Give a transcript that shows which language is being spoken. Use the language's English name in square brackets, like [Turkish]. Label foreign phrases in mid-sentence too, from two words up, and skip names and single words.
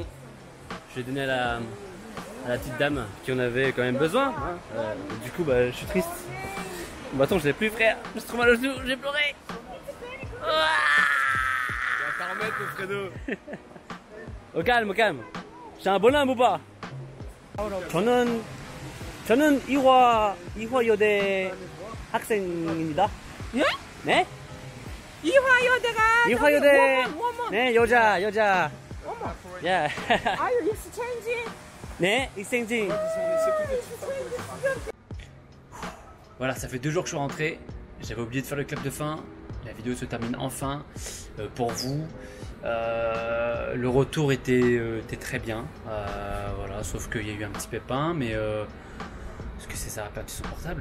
[French] Je l'ai donné à la petite dame qui en avait quand même besoin. Du coup, bah, je suis triste. Mon bâton, je l'ai plus, frère. Je me suis trop mal au genou, j'ai pleuré. On va pas remettre le Fredo. Au calme, au calme. J'ai un bonhomme ou pas? [Korean] 저는 이화여대 학생입니다. 예? 네? 이화여대. 네, 여자. [English] Yeah. Are you exchanging? [Korean] 네, exchanging. [French] Voilà, ça fait 2 jours que je suis rentré. J'avais oublié de faire le clap de fin. La vidéo se termine enfin pour vous. Le retour était très bien. Voilà, sauf qu'il y a eu un petit pépin, mais est-ce que c'est ça a perdu son portable?